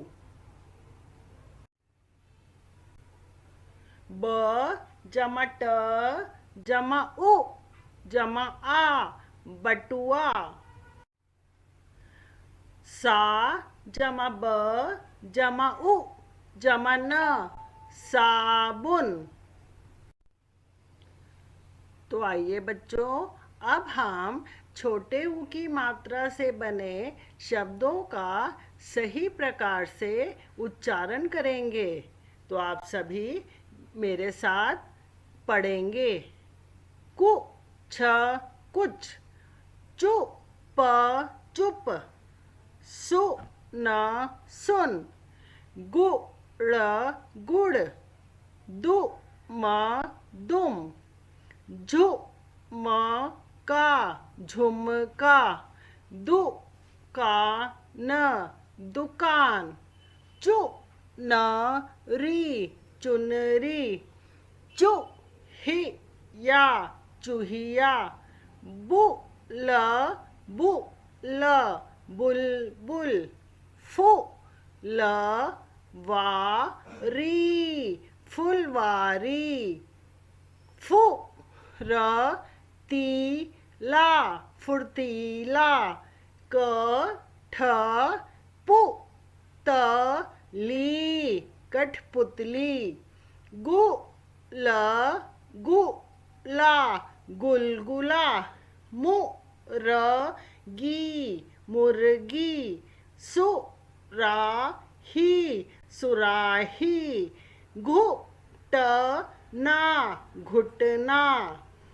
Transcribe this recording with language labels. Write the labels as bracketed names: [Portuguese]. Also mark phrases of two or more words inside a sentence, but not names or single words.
[Hindi] ब जमा ट जमा उ जमा आ बटुआ। सा जमा ब जमा उ जमा न साबुन। तो आइए बच्चों, अब हम छोटे ऊ की मात्रा से बने शब्दों का सही प्रकार से उच्चारण करेंगे। तो आप सभी मेरे साथ पढ़ेंगे। कु छ कुछ। चु प चुप। सु न सुन। गु ड़ गुड़। दु म दुम। झु म का झुमका। दु का न दुकान। चु न री चुनरी। चु ही या चूहिया। बु ल बु ल बुलबुल। फु ल वा री फुलवारी। फु र ती ला फुर्तीला। क ठ पु त ली कठपुतली। गु ल गु ला गुलगुला। मु र गी मुर्गी। सु रा ही सुराही। घु ट ना घुटना।